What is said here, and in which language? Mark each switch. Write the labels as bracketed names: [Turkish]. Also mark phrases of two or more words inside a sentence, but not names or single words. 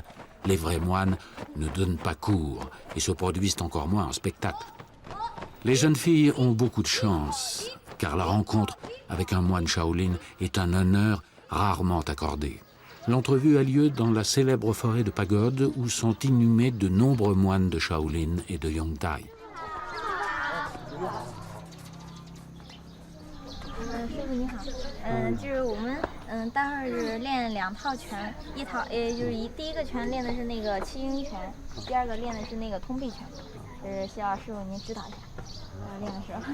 [French] Les vrais moines ne donnent pas cours et se produisent encore moins en spectacle. Les jeunes filles ont beaucoup de chance, car la rencontre avec un moine Shaolin est un honneur rarement accordé. L'entrevue a lieu dans la célèbre forêt de Pagode où sont inhumés de nombreux moines de Shaolin et de Yongtai. [Chinese] 师傅你好，就是我们待会儿是练2套拳，一套就是第一个拳练的是那个七阴拳，第二个练的是那个通臂拳，需要师傅您指导一下，练的时候。